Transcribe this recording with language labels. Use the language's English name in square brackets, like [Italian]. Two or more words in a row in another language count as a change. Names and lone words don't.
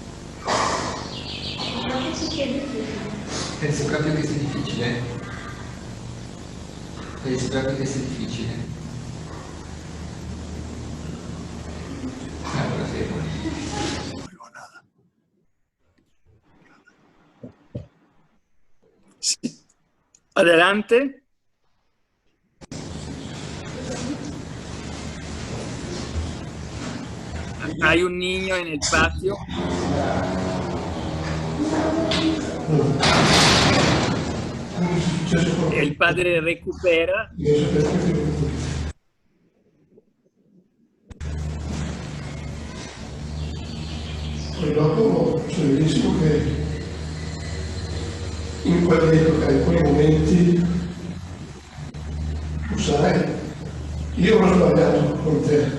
[Italian] Pensi proprio che sia difficile? Pensi proprio che sia difficile? Allora fermo. Sì. [Spanish] Adelante. Hay un niño en el patio. El padre recupera. [Italian] Poi dopo so benissimo che in quell'epoca, in quei momenti, tu sai, io ho sbagliato con te.